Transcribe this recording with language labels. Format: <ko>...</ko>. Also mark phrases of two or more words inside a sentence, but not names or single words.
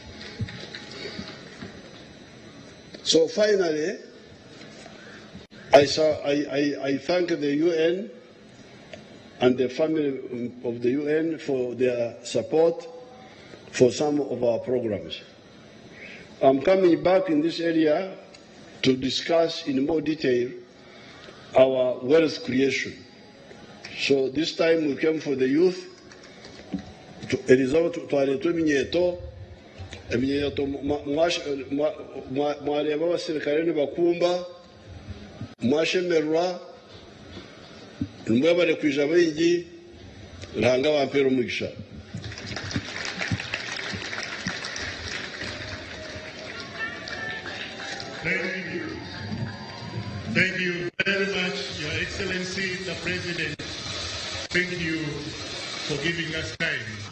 <en>So finally, I thank the UN and the family of the UN for their support for some of our programs. I'm coming back in this area to discuss in more detail our wealth creation. So this time we came for the youth.</en> <nyn>Mwareba abasirikare nibakumba mwashemerwa mwebare kwija bingi ranga bampera umugisha.</nyn> <en>Thank you very much, Your Excellency, the President. Thank you for giving us time.</en>